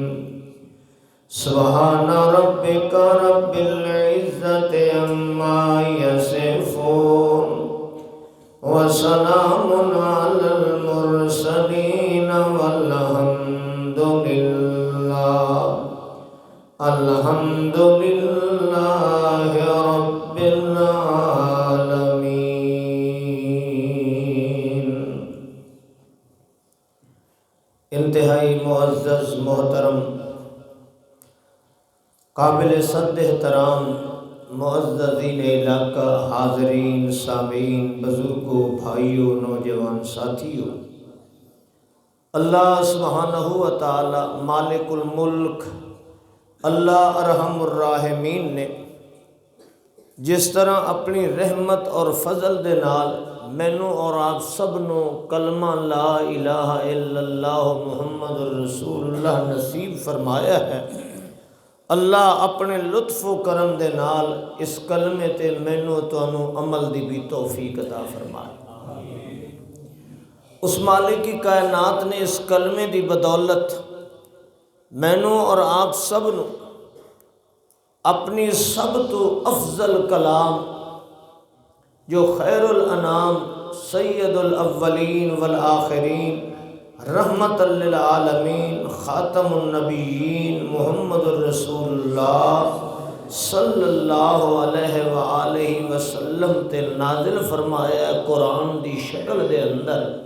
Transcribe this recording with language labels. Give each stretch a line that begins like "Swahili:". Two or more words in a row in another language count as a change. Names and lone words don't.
Arabic: سبحان ربك رب العزة عما يصفون وسلام على المرسلين والحمد لله رب العالمين.
Urdu: انتہائی معزز محترم قابل صد احترام معززین علاقہ، حاضرین، سامعین، بزرگوں، بھائیوں، نوجوان ساتھیوں، اللہ سبحانہ
Arabic: و تعالی مالک الملک اللہ ارحم الراحمین
Punjabi: نے جس طرح اپنی رحمت اور فضل دے نال مینوں اور آپ سب نو کلمہ
Arabic: لا الہ الا اللہ محمد الرسول اللہ
Punjabi: نصیب فرمایا ہے، اللہ اپنے لطف و کرم دے نال اس کلمے تے مینوں تانوں عمل دی بھی توفیق عطا فرمائے۔ اس مالک کی کائنات نے اس کلمے دی بدولت مینوں اور آپ سب نو اپنی سب تو افضل کلام جو
Arabic: خیر الانام سید الاولین والآخرین رحمت للعالمین خاتم النبیین محمد الرسول اللہ صلی اللہ علیہ وآلہ وسلم
Punjabi: تے نازل فرمایا قرآن دی شکل دے اندر۔